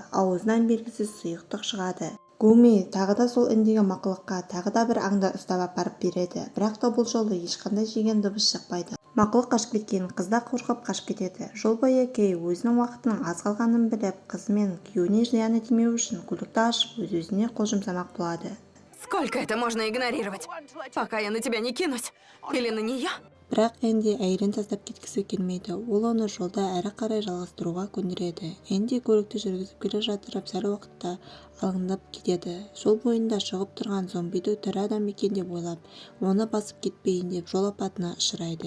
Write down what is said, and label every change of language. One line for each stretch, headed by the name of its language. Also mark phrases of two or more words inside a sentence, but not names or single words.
Kazakh: Аузынан белгісіз сұйықтық шығады. Гуми тағы да сол үндеген мақұлыққа тағы да бір аңды ұстап апарып береді. Бірақ та бұл жолы ешқандай жеген дыбыс шықпайды. Мақұлық қашып кеткен, қыз да қорқып қашып кетеді. Жол бойы Кей өзінің уақытының аз қалғанын біліп, қызы мен күйеуіне зияны тимеу үшін көлікті ашып өз-өзіне қол жұмсамақ болады.
Russian: Сколько это можно игнорировать, пока я на тебя не кинусь? Или на нее?
Kazakh: Бірақ Энди әйелін тастап кеткісі келмейді. Ол оны жолда әрі қарай жалғастыруға көндіреді. Энди көлікті жүргізіп келе жатырып сәл уақытта алаңдап кетеді. Жол бойында шығып тұрған зомбиді тірі адам екен деп ойлап, оны басып кетпейін деп жол апатына ұшырайды.